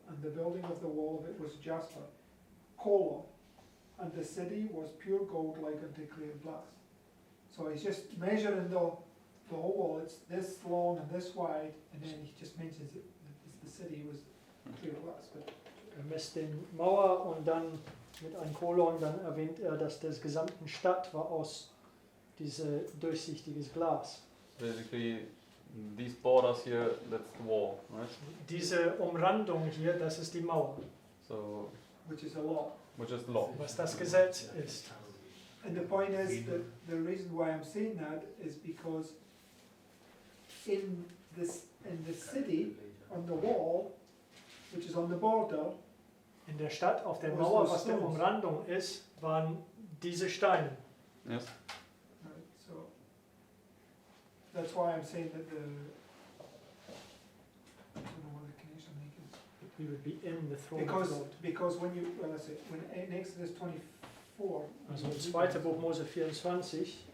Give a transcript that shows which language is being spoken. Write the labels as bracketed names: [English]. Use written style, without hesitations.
[English] And the building of the wall of it was jasper, colon, and the city was pure gold like unto clear glass. So he's just measuring the whole wall. It's this long and this wide, and then he just mentions it. The city was clear glass. But [German] Misst den Mauer und dann mit einem Kolon, dann erwähnt dass das gesamte Stadt war aus dieses durchsichtiges Glas. [English] Basically, these borders here, that's the wall, right? [German] Diese Umrandung hier, das ist die Mauer, [English] So, which is a law. which is the law. [German] was das Gesetz ist. [English] And the point is that the reason why I'm saying that is because in the city on the wall, which is on the border, [German] In der Stadt, auf der [English] Was [German] Mauer, [English] those [German] was der [English] stones? [German] Umrandung ist, waren diese Steine. [English] Yes? right, so that's why I'm saying that I don't know what the connection is. We would be in the throne of God. Because when you, well, let's say, when in Exodus 24, [German] Also im 2. Buch Mose 24,